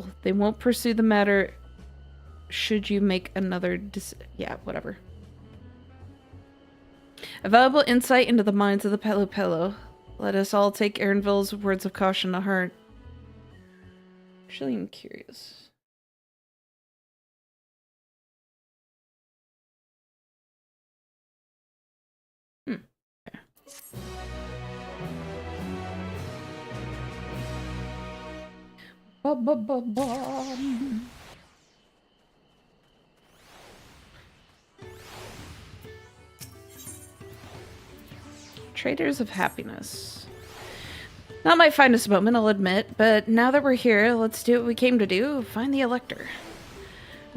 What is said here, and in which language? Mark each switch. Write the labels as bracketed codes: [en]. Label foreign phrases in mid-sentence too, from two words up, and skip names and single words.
[en] They won't pursue the matter should you make another yeah, whatever. A valuable insight into the minds of the Pello Pello. Let us all take Ernville's words of caution to heart. Actually, I'm curious. Okay. Ba-ba-ba-bum. Traders of Happiness. Not my finest moment, I'll admit, but now that we're here, let's do what we came to do, find the Elector.